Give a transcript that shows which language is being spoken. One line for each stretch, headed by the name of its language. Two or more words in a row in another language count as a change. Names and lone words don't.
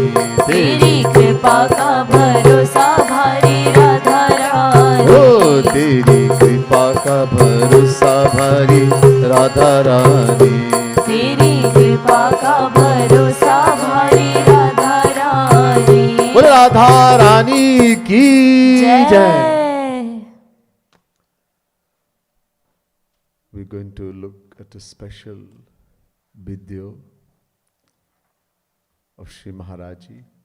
Hindi: तेरी कृपा का भरोसा भारी राधा रानी। ओ तेरी कृपा का भरोसा भारी राधा रानी, तेरी कृपा का भरोसा भारी राधा रानी। बोल राधा रानी की जय। जय।
English: We're going to look at a special video of Shri Maharaj Ji.